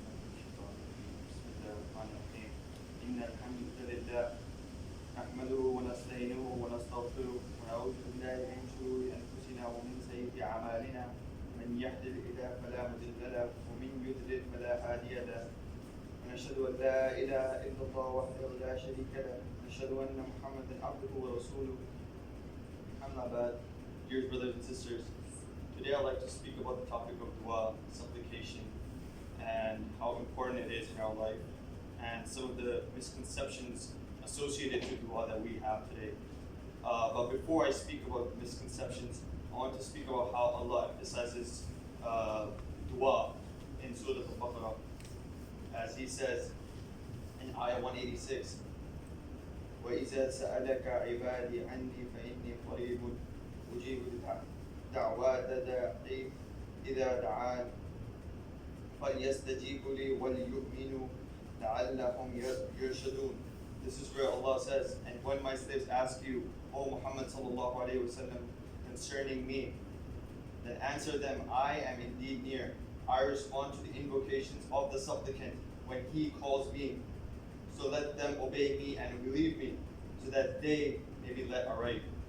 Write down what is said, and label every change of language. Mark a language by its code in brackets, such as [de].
[ar] بسم الله الرحمن الرحيم إن الحمد لله نحمده ونستعينه ونستغفره ونعوذ بالله من شرور أنفسنا ومن سيئات أعمالنا من يهد الله فلا مضل له ومن يضلل فلا هادي له ونشهد أن لا إله إلا الله وحده لا شريك له ونشهد أن محمدا عبده ورسوله أما بعد. [en] Dear brothers and sisters, today I'd like to speak about the topic of dua, supplication, and how important it is in our life, and some of the misconceptions associated to dua that we have today. But before I speak about misconceptions, I want to speak about how Allah emphasizes dua in Surah Al-Baqarah. As He says in Ayah 186, [ar] وَإِذَا سَأَلَكَ عِبَادِي عَنِّي فَإِنِّي قَرِيبٌ أُجِيبُ دَعْوَةَ دَاعِي إِذَا دَعَانِ فَلْيَسْتَجِيبُوا لِي وَلْيُؤْمِنُوا لَعَلَّهُمْ يَرْشُدُونَ. [en] This is where Allah says, and when my slaves ask you, O Muhammad sallallahu alayhi wasallam, concerning me, then answer them, I am indeed near. I respond to the invocations of the supplicant when he calls me. So let them obey me and believe me, so that they may be led aright.